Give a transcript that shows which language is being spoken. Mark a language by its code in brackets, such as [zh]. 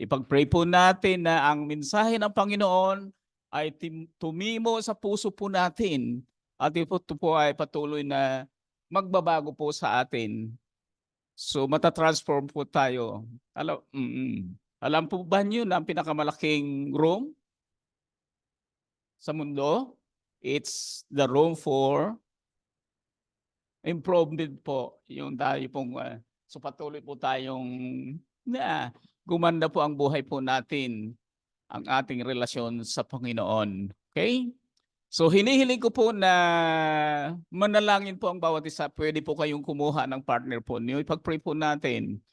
[tl] Ipag-pray po natin na ang mensahe ng Panginoon ay tumimo sa puso po natin at ito po ay patuloy na magbabago po sa atin. So matatransform po tayo. Alam po ba niyo na ang pinakamalaking room sa mundo? [en] It's the room for improvement po. [tl] Yung tayo pong so patuloy po tayong na gumanda po ang buhay po natin, ang ating relasyon sa Panginoon. Okay? So hinihiling ko po na manalangin po ang bawat isa. Pwede po kayong kumuha ng partner po niyo. Ipag-pray po natin.